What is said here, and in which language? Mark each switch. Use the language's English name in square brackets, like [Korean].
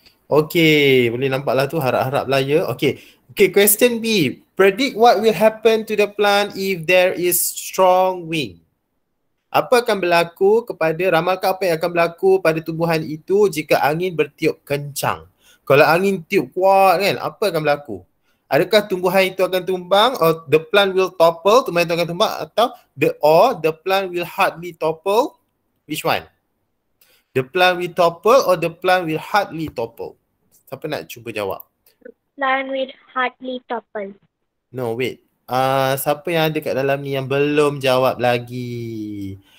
[Malay] Okay, boleh nampaklah tu harap-harap lah ya. [English] Okay, question B. Predict what will happen to the plant if there is strong wind. [Malay] Apa akan berlaku ramalkan apa yang akan berlaku pada tumbuhan itu jika angin bertiup kencang? Kalau angin tiup kuat kan, apa akan berlaku? Adakah tumbuhan itu akan tumbang, [English] or the plant will topple, [Malay] tumbuhan itu akan tumbang, atau [English] the plant will hardly topple? Which one? The plant will topple or the plant will hardly topple? [Malay] Siapa nak cuba jawab? [English] Plant will hardly topple. No, wait. [Malay] Siapa yang ada kat dalam ni yang belum jawab lagi?